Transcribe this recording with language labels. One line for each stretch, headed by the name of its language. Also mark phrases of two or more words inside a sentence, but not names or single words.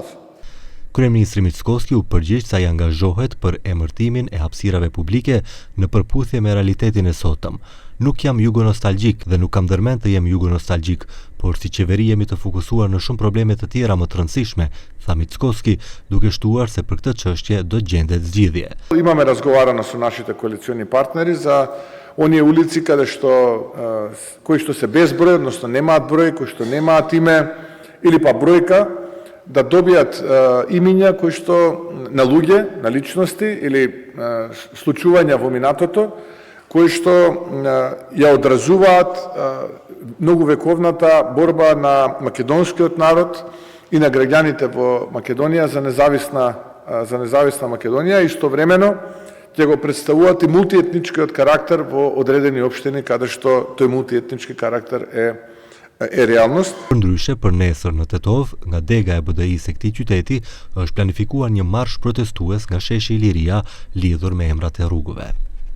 Albanian: Kryeministri Mickoski u përgjigj se ai angazhohet për emërtimin e hapësirave publike në përputhje me realitetin e sotëm. Nuk jam jugonostalgjik dhe nuk kam ndërmend të jem jugonostalgjik, por si qeveri jemi të fokusuar në shumë probleme të tjera më të rëndësishme, tha Mickoski, duke shtuar se për këtë çështje do gjendet zgjidhje.
Macedonian: Imаме разговарано со нашите коалициони партнери за оние улици кои што се без број, односно немаат број, кои што немаат име или па бројка, да добијат имиња кои што на луѓе, на личности или случувања во минатото, кои што ја одразуваат многу вековната борба на македонскиот народ и на граѓаните во Македонија за независна Македонија, и истовремено ќе го представуваат и мултиетничкиот карактер во одредени општини каде што тој мултиетнички карактер е реалност.
Albanian: Ndryshe për nesër në Tetov, nga dega e BDI-s së këtij qyteti, është planifikuar një marsh protestues nga sheshi Iliria lidhur me emrat e rrugëve.